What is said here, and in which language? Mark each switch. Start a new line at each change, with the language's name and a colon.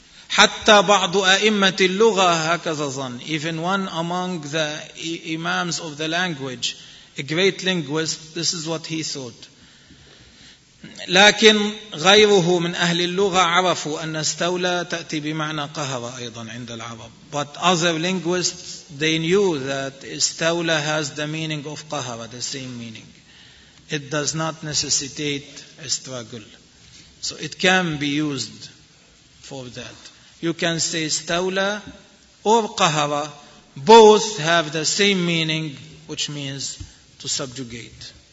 Arabic: حتى بعض أئمة اللغة هكذا ظن.
English: Even one among the imams of the language, a great linguist, this is what he thought.
Arabic: لكن غيره من أهل اللغة عرفوا أن استولى تأتي بمعنى قهر أيضا عند العرب.
English: But other linguists, they knew that استولى has the meaning of قهر, the same meaning. It does not necessitate a struggle. So it can be used for that. You can say استولى or قهر. Both have the same meaning, which means to subjugate.